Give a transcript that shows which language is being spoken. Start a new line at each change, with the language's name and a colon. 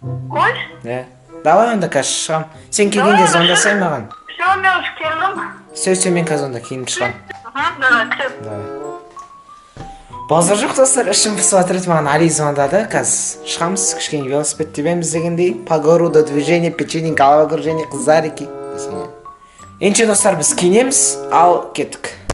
Kazakh: Қойш? Давай онда қазір шығам. Сен келгенде звондасай маған. Все, мен уже келдім. Все, мен қазір онда кейін шығам. Давай, күтіп. Базар жоқ, достар, ішім пысып жатыр еді, маған Али звондады. Қазір шығамыз, кішкене велосипед тебеміз дегендей.
Russian: По городу движение, печенье, головокружение, қыздарики.
Kazakh: Енше, достар, біз киінеміз, ал кеттік.